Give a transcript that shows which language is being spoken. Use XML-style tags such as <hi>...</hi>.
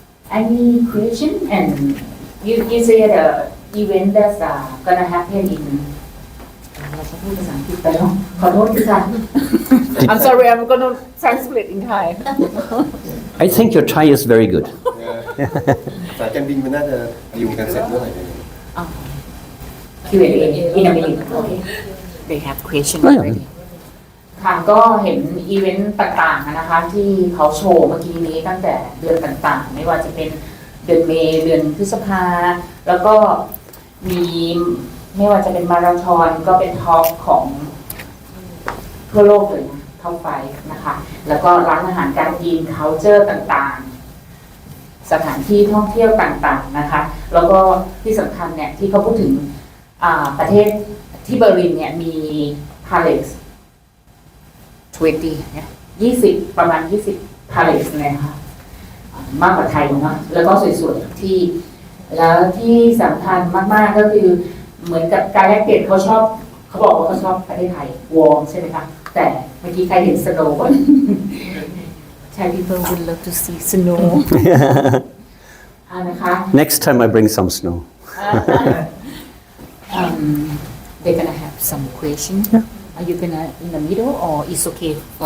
<en>Any question? And you say the event that's gonna happen in</en> <th>เราจะพูดภาษาอังกฤษไปแล้วขอโทษค่ะ</th> <en>I'm sorry I'm gonna translate in Thai I think your Thai is very good</en> <th>สายการบินมันน่าจะดีลกันเสร็จเมื่อไหร่</th> <en>Q&A in a minute okay they have question</en> <th>ไม่ already ค่ะก็เห็นอีเวนต์ต่างๆนะคะที่เขาโชว์เมื่อกี้นี้ตั้งแต่เดือนต่างๆไม่ว่าจะเป็นเดือนเมษเดือนพฤษภาแล้วก็มีไม่ว่าจะเป็นมาราธอนก็เป็นท็อปของ ทั่วโลกเลยนะท็อปไฟนะคะแล้วก็ร้านอาหารการกิน culture ต่างๆสถานที่ท่องเที่ยวต่างๆนะคะแล้วก็ที่สำคัญเนี่ยที่เขาพูดถึงประเทศที่เบอร์ลินเนี่ยมีพาเลส 20เนี่ย20ประมาณ20พาเลสเลยค่ะมากกว่าไทยเนาะแล้วก็สวยๆที่แล้วที่สำคัญมากๆก็คือเหมือนกับการแลกเปลี่ยนเขาบอกว่าเขาชอบประเทศไทยวอร์มใช่ไหมคะแต่เมื่อกี้ใครเห็นสโนว์</th> <en>Thai people would love to see snow</en> <th>นะคะ</th> <en>Next time I bring some snow they're gonna have some question Are you gonna in the middle or it's okay for</en>